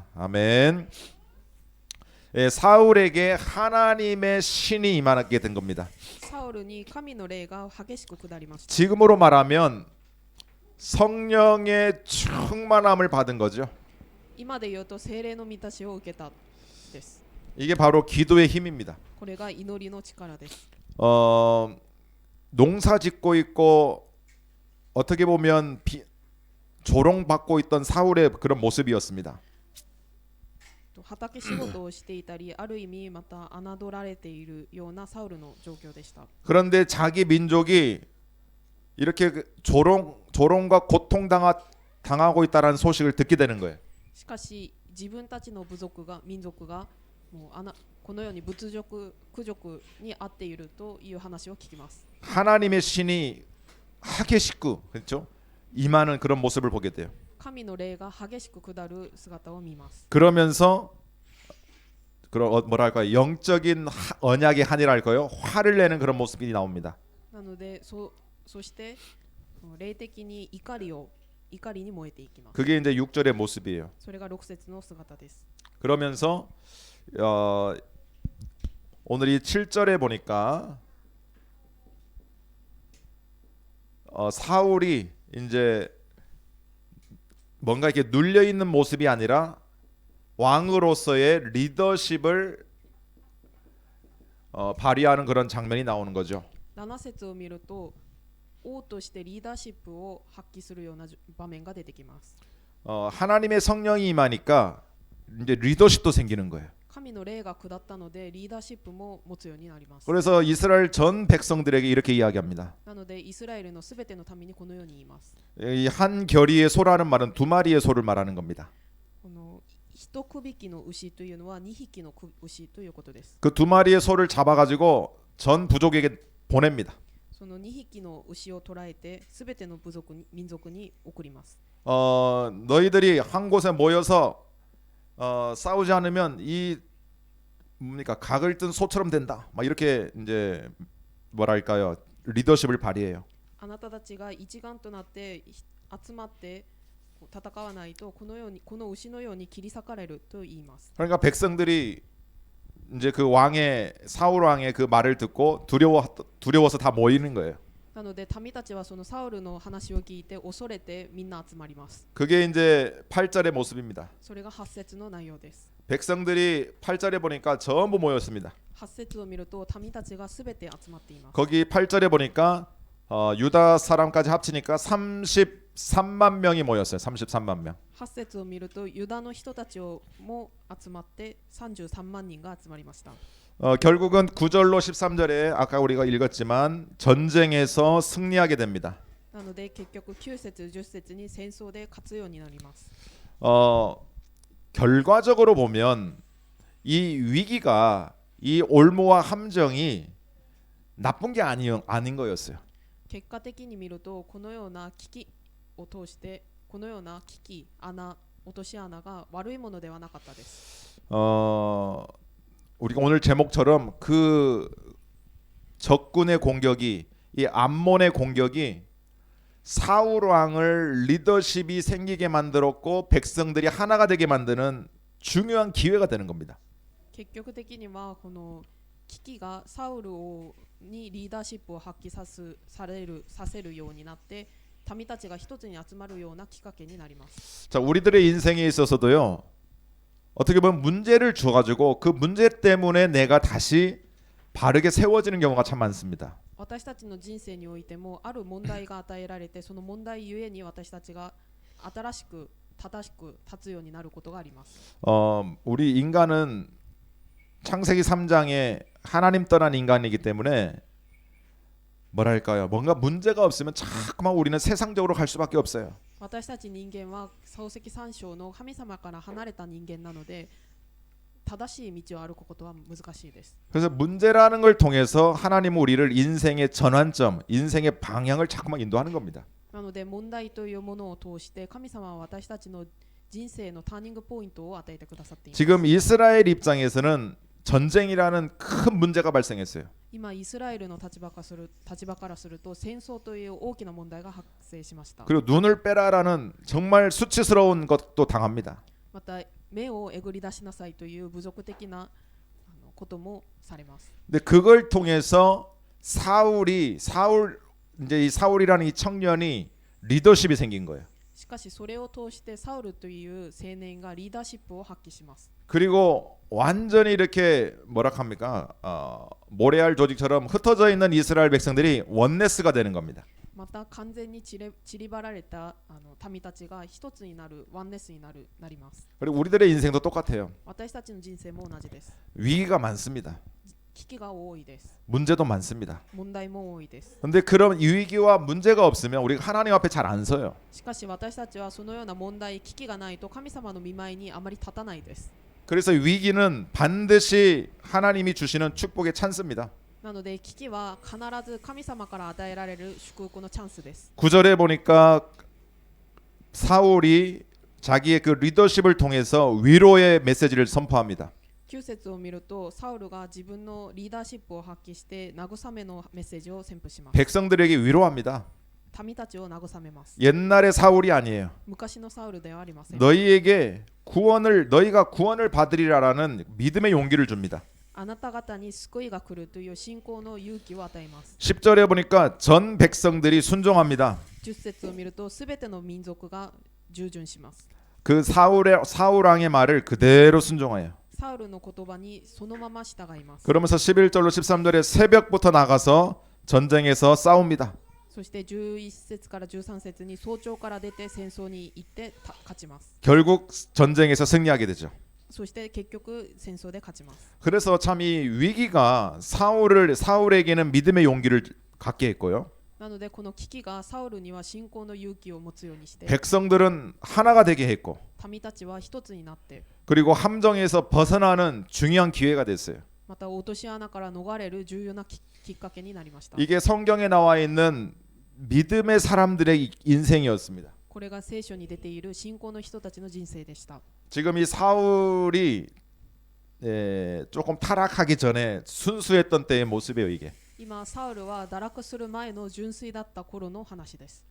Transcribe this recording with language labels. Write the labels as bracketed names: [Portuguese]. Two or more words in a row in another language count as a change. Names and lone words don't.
[Korean] 아멘. 사울에게 하나님의 신이 임하게 된 겁니다. [Japanese] サウルに神の霊が激しく下りました。 [Korean] 지금으로 말하면 성령의 충만함을 받은 거죠. [Japanese] 今で言うと聖霊の満たしを受けたです。 [Korean] 이게 바로 기도의 힘입니다. [Japanese] これが祈りの力です。 [Korean] 농사 짓고 있고 어떻게 보면 조롱받고 있던 사울의 그런 모습이었습니다. [Japanese] 畑仕事をしていたり、ある意味また侮られているようなサウルの状況でした。 [Korean] 그런데 자기 민족이 이렇게 조롱과 고통당하고 있다는 소식을 듣게 되는 거예요. [Japanese] しかし自分たちの民族がもうこのように屈辱にあっているという話を聞きます。 [Korean] 하나님의 신이 하게시고 그렇죠? 임하는 그런 모습을 보게 돼요. [Japanese] 神の霊が激しく下る姿を見ます。 [Korean] 그러면서 뭐랄까요? 영적인 언약의 한이랄까요? 화를 내는 그런 모습이 나옵니다. [Japanese] なのでそして霊的に怒りを怒りに燃えていきます。 [Korean] 그게 이제 6절의 모습이에요. [Japanese] それが6節の姿です。 [Korean] 그러면서 오늘 이 7절에 보니까 사울이 이제 뭔가 이렇게 눌려 있는 모습이 아니라 왕으로서의 리더십을 발휘하는 그런 장면이 나오는 거죠. [Japanese] 7 節を見ると王としてリーダーシップを発揮するような場面が出てきます。 [Korean] 하나님의 성령이 임하니까 이제 리더십도 생기는 거예요. [Japanese] 神の霊が下ったのでリーダーシップも持つようになります。 [Korean] 그래서 이스라엘 전 백성들에게 이렇게 이야기합니다. [Japanese] なのでイスラエルのすべての民にこのように言います。 [Korean] 이 한 결의의 소라는 말은 두 마리의 소를 말하는 겁니다. [Japanese] この一区引きの牛というのは2匹の牛ということです。 [Korean] 그 두 마리의 소를 잡아가지고 전 부족에게 보냅니다. [Japanese] その2匹の牛を捕らえてすべての部族に民族に送ります。 [Korean] 너희들이 한 곳에 모여서 싸우지 않으면 이 뭡니까 각을 뜬 소처럼 된다. 막 이렇게 이제 뭐랄까요 리더십을 발휘해요. [Japanese] あなたたちが一丸となって集まって戦わないとこのようにこの牛のように切り裂かれると言います。 [Korean] 그러니까 백성들이 이제 그 왕의 사울 왕의 그 말을 듣고 두려워서 다 모이는 거예요. [Japanese] なので民たちはそのサウルの話を聞いて恐れてみんな集まります。 [Korean] 그게 이제 8절의 모습입니다. [Japanese] それが8節の内容です。 [Korean] 백성들이 8절에 보니까 전부 모였습니다. [Japanese] 8 節を見ると民たちがすべて集まっています。 [Korean] 거기 8절에 보니까 유다 사람까지 합치니까 33만 명이 모였어요. 33만 명. [Japanese] 8 節を見るとユダの人たちも集まって33万人が集まりました。 [Korean] 결국은 9절로 13절에 아까 우리가 읽었지만 전쟁에서 승리하게 됩니다. [Japanese] なので結局9節10節に戦争で勝つようになります。 [Korean] 결과적으로 보면 이 위기가 이 올무와 함정이 나쁜 게 아닌 거였어요. [Japanese] 結果的に見るとこのような危機を通してこのような危機穴落とし穴が悪いものではなかったです。 [Korean] 우리가 오늘 제목처럼 그 적군의 공격이 이 암몬의 공격이 사울 왕을 리더십이 생기게 만들었고 백성들이 하나가 되게 만드는 중요한 기회가 되는 겁니다. [Japanese] 結局的にはこの危機がサウル王にリーダーシップを発揮させるようになって民たちが一つに集まるようなきっかけになります。 [Korean] 자, 우리들의 인생에 있어서도요. 어떻게 보면 문제를 줘가지고 그 문제 때문에 내가 다시 바르게 세워지는 경우가 참 많습니다. [Japanese] 私たちの人生においてもある問題が与えられてその問題ゆえに私たちが新しく正しく立つようになることがあります。 [Korean] 우리 인간은 창세기 3장에 하나님 떠난 인간이기 때문에 뭐랄까요? 뭔가 문제가 없으면 자꾸만 우리는 세상적으로 갈 수밖에 없어요. [Japanese] 私たち人間は創世記3章の神様から離れた人間なので正しい道を歩くことは難しいです。 [Korean] 그래서 문제라는 걸 통해서 하나님은 우리를 인생의 전환점, 인생의 방향을 자꾸만 인도하는 겁니다. [Japanese] なので問題というものを通して神様は私たちの人生のターニングポイントを与えてくださっています。 [Korean] 지금 이스라엘 입장에서는 전쟁이라는 큰 문제가 발생했어요. [Japanese] 今イスラエルの立場からすると戦争という大きな問題が発生しました。 [Korean] 그리고 눈을 빼라라는 정말 수치스러운 것도 당합니다. [Japanese] また目をえぐり出しなさいという侮辱的なこともされます。 [Korean] 근데 그걸 통해서 이제 이 사울이라는 이 청년이 리더십이 생긴 거예요. [Japanese] しかしそれを通してサウルという青年がリーダーシップを発揮します。 [Korean] 그리고 완전히 이렇게 뭐라 합니까? 모래알 조직처럼 흩어져 있는 이스라엘 백성들이 원네스가 되는 겁니다. [Japanese] また完全に散りばられた民たちが一つになるワンネスになります。 [Korean] 그리고 우리들의 인생도 똑같아요. [Japanese] 私たちの人生も同じです。 [Korean] 위기가 많습니다. [Japanese] 危機が多いです。 [Korean] 문제도 많습니다. [Japanese] 問題も多いです。 [Korean] 근데 그런 위기와 문제가 없으면 우리가 하나님 앞에 잘 안 서요. [Japanese] しかし私たちはそのような問題危機がないと神様の御前にあまり立たないです。 [Korean] 그래서 위기는 반드시 하나님이 주시는 축복의 찬스입니다. [Japanese] なので危機は必ず神様から与えられる祝福のチャンスです。 [Korean] 9절에 보니까 사울이 자기의 그 리더십을 통해서 위로의 메시지를 선포합니다. [Japanese] 9 節を見るとサウルが自分のリーダーシップを発揮して慰めのメッセージを宣布します。 [Korean] 백성들에게 위로합니다. [Japanese] 民たちを慰めます。 [Korean] 옛날의 사울이 아니에요. [Japanese] 昔のサウルではありません。 [Korean] 너희에게 너희가 구원을 받으리라라는 믿음의 용기를 줍니다. [Japanese] あなた方に救いが来るという信仰の勇気を与えます。 [Korean] 10절에 보니까 전 백성들이 순종합니다. [Japanese] 10 節を見るとすべての民族が従順します。 [Korean] 그 사울 왕의 말을 그대로 순종해요. [Japanese] サウルの言葉にそのまま従います。 [Korean] 그러면서 11절로 13절에 새벽부터 나가서 전쟁에서 싸웁니다. [Japanese] そして11節から13節に早朝から出て戦争に行って勝ちます。 [Korean] 결국 전쟁에서 승리하게 되죠. [Japanese] そして結局戦争で勝ちます。 [Korean] 그래서 참 이 위기가 사울에게는 믿음의 용기를 갖게 했고요. [Japanese] なのでこの危機がサウルには信仰の勇気を持つようにして、 [Korean] 백성들은 하나가 되게 했고, [Japanese] 民たちは一つになって、 [Korean] 그리고 함정에서 벗어나는 중요한 기회가 됐어요. [Japanese] また落とし穴から逃れる重要なきっかけになりました。 [Korean] 이게 성경에 나와 있는 믿음의 사람들의 인생이었습니다. [Japanese] これが聖書に出ている信仰の人たちの人生でした。 [Korean] 지금 이 사울이 조금 타락하기 전에 순수했던 때의 모습이에요. 이게 [Japanese] 今サウルは堕落する前の純粋だった頃の話です。